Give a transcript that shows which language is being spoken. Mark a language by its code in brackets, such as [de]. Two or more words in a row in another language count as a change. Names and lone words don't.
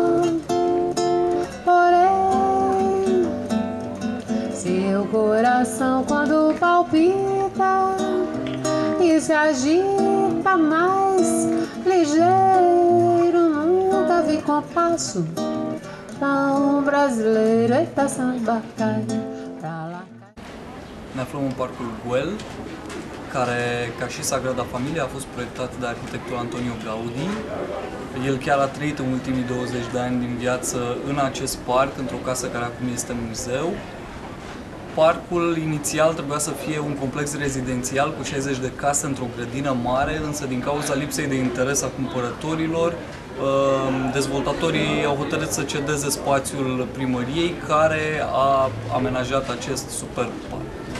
[pt] Porém, seu coração quando palpita e se agita mais ligeiro, nunca vi compasso tão brasileiro. Eita samba cai pra lá. [ro] Ne aflăm în parcul Güell, care, ca și Sagrada Familia, a fost proiectat de arhitectul Antonio Gaudí. El chiar a trăit în ultimii 20 de ani din viață în acest parc, într-o casă care acum este muzeu. Parcul inițial trebuia să fie un complex rezidențial cu 60 de case într-o grădină mare, însă din cauza lipsei de interes a cumpărătorilor, dezvoltatorii au hotărât să cedeze spațiul primăriei, care a amenajat acest super parc.